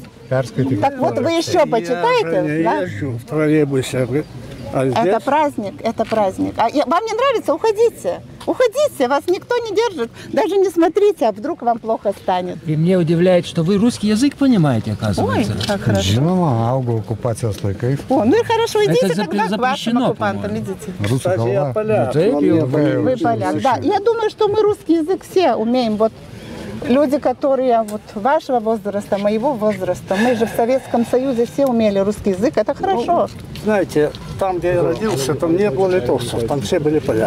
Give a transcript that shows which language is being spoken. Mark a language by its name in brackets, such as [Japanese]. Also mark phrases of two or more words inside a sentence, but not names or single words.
[Russian] Так вот вы еще почитаете? Я езжу в троллейбусе. Это праздник, это праздник. А вам не нравится? Уходите. Уходите, вас никто не держит. Даже не смотрите, а вдруг вам плохо станет. И мне удивляет, что вы русский язык понимаете, оказывается. Ой, как хорошо. [Lithuanian] Žinoma, augau okupacijos laikais. [Russian] О, ну и хорошо, идите Это тогда к вашим запрещено, оккупантам, идите. [Lithuanian] Rusų kalba. [Russian] Вы поляк, да. Я думаю, что мы русский язык все умеем. Вот люди, которые вот вашего возраста, моего возраста, мы же в Советском Союзе все умели русский язык, это хорошо. Знаете, там, где я родился, там не было литовцев, там все были поляки.